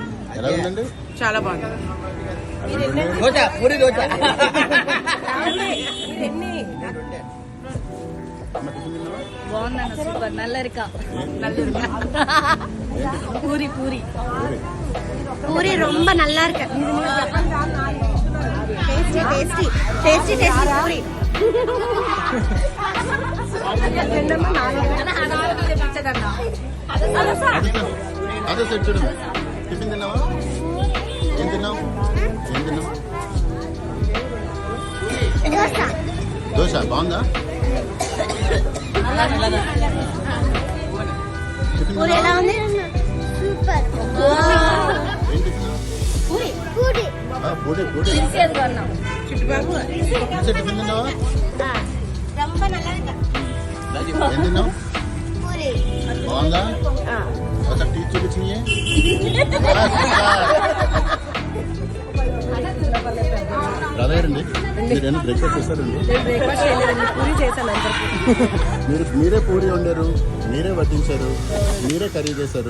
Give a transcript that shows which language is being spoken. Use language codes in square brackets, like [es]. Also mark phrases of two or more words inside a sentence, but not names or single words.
[te] ఎలా ఉందండి? చాలా బాగుంది. దోశ, పూరి దోశ. బాగుందన్న, సూపర్. నల్లరిక పూరి పూరి [ta] పూరి ரொம்ப நல்லா இருக்கு. [en] tasty tasty tasty tasty [ta] பூரி. [te] అదే సెట్ చూడండి. టిఫిన్ తిన్నావా? ఏం తిన్నావు? దోశ బాగుందా? పూరి ఎలా ఉంది? సూపర్. ఏం టిఫిన్? పూరి పూరి పూరి టిఫిన్ తిన్నావా? [ta] ரொம்ப நல்லா இருக்கு. [te] ఏం తిన్నావు? పూరి బాగుందా? ఒకసారి టీ చూపించినాయే. రాదండి, మీరేనా బ్రేక్ఫాస్ట్ చేస్తారండి? పూరి చేశాను. మీరే పూరి వండారు, మీరే వడ్డించారు, మీరే కర్రీ చేశారు.